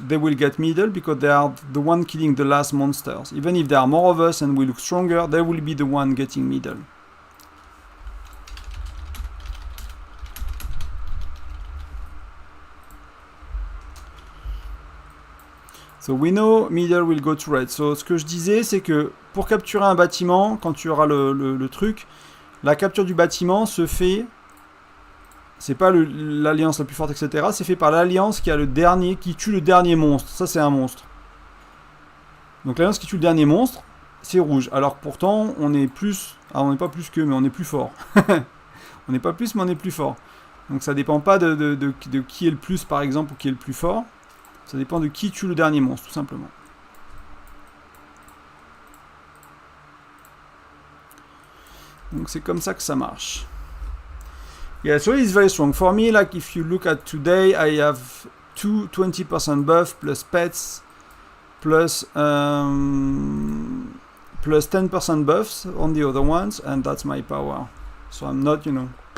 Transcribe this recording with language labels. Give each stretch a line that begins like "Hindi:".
English: They will get middle because they are the one killing the last monsters. Even if there are more of us and we look stronger, they will be the one getting middle. So we know middle will go to red.
French: So ce que je disais, c'est que pour capturer un bâtiment, quand tu auras le truc, la capture du bâtiment se fait, c'est pas l'alliance la plus forte, etc. C'est fait par l'alliance qui tue le dernier monstre. Ça, c'est un monstre. Donc l'alliance qui tue le dernier monstre, c'est rouge. Alors pourtant, on est plus... Ah, on n'est pas plus que, mais on est plus fort. On n'est pas plus, mais on est plus fort. Donc ça dépend pas de qui est le plus, par exemple, ou qui est le plus fort. Ça dépend de qui tue le dernier monstre, tout simplement. Donc c'est comme ça que ça marche.
English: Yeah, so it's very strong. For me, like if you look at today, I have 20% buff plus pets plus 10% buffs on the other ones, and that's my power. So I'm not, you know.